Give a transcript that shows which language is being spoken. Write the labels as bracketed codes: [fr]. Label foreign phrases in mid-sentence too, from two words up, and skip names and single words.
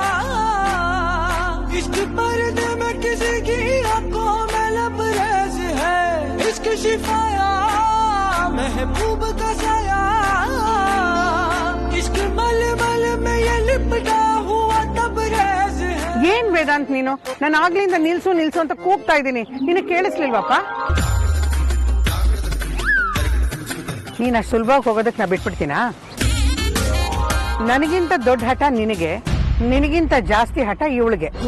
[hi] इश्क पर्दे में किसी की आंखों में लबरेज है। इश्क शिफाया, महबूब का साया, इश्क मलमल में ये लिपटा हुआ तबरेज है। [kn] ಏನ್ ವೇದಾಂತ್ ನೀನು? ನಾನು ಆಗ್ಲಿಂದ ನಿಲ್ಸು ನಿಲ್ಸು ಅಂತ ಕೂಗ್ತಾ ಇದ್ದೀನಿ, ನಿನಗೆ ಕೇಳಿಸ್ಲಿಲ್ವಪ್ಪ? ನೀನ್ ಅಷ್ಟು ಸುಲಭವಾಗಿ ಹೋಗೋದಕ್ಕೆ ನಾ ಬಿಟ್ಬಿಡ್ತೀನಾ? ನನಗಿಂತ ದೊಡ್ಡ ಹಠ ನಿನಗೆ, ನಿನಗಿಂತ ಜಾಸ್ತಿ ಹಠ ಇವಳಿಗೆ.